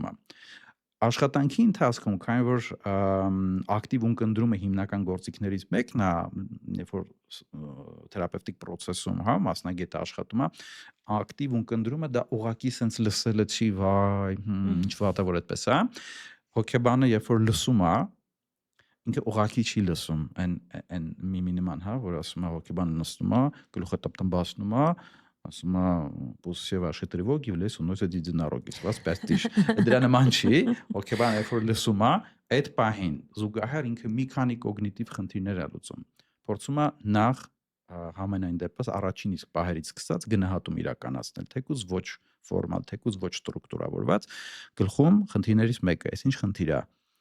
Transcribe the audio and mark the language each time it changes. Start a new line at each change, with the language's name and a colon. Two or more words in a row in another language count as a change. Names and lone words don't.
Armenian: է։ Աշխատանքի ընթացքում, քանի որ ակտիվ ունկնդրումը հիմնական գործիքներից մեկն է, երբ որ թերապևտիկ process-ում, հա, մասնագետը աշխատում է, ակտիվ ունկնդրումը դա ուղակի sense լսելը չի, վայ, ինչ վատ է որ այդպես է։ Հոգեբանը երբ որ լսում է, ինքը ուղակի չի լսում, այն միմինիման, հա, որ ասում է հոգեբանը նստում է, գլուխը տպտմբացնում է, ասում է
Russian: «После вашей тревоги в лес уносят единороги».
Armenian: Սված պերտիշ։ Դրա նման չի, հոգեբանը երբ որ լսում է, այդ պահին զուգահեռ ինքը մի քանի կոգնիտիվ խնդիրներ է լուծում։ Փորձում է նախ համենայն դեպս առաջին իսկ պահերից սկսած գնահատում իրականացնել, թեկուզ ոչ ֆորմալ, թեկուզ ոչ ստրուկտուրավորված, գլխում խնդիրներից մեկը, այս ինչ խնդիր է,